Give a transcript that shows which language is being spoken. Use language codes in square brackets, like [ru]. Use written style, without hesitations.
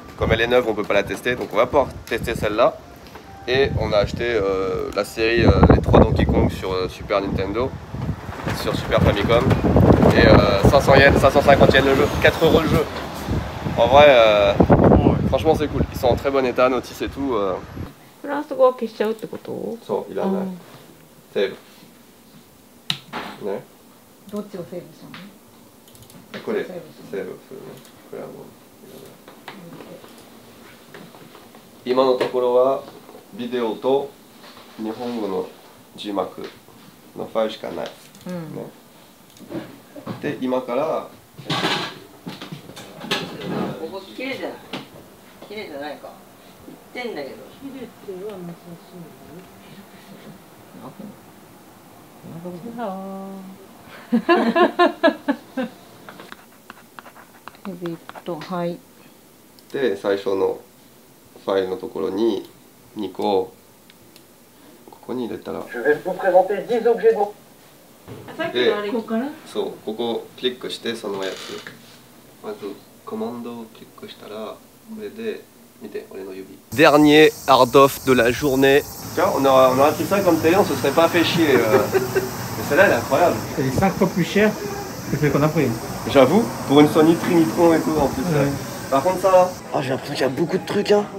[fr] Comme elle est neuve, on peut pas la tester. Donc on va pouvoir tester celle-là. Et on a acheté la série, les 3 Donkey Kong sur Super Nintendo, sur Super Famicom. Et 500 yens, 550 yens le jeu, 4 € le jeu. En vrai, franchement c'est cool. Ils sont en très bon état, notice et tout. [ja] フランス語は消しちゃうってこと？そう、いらない。セーブ。ね。どっちをセーブしたの？これ、セーブするね。これはもう。今のところはビデオと日本語の字幕のファイルしかない。ね。で、今から。ここ綺麗じゃない。綺麗じゃないか。言ってんだけど。綺麗っては難しいの。はい。で、最初のファイルのところに2個ここに入れたら。で、そう、ここクリックしてそのやつ。まずコマンドをクリックしたらこれで。 [fr] Dernier hard off de la journée. Tiens, on aurait pris ça comme télé, on se serait pas fait chier. Mais celle-là, elle est incroyable. Elle est 5 fois plus chère que celle qu'on a pris. J'avoue, pour une Sony Trinitron et tout en plus. Ouais. Par contre, ça là, oh, j'ai l'impression qu'il y a beaucoup de trucs. Hein.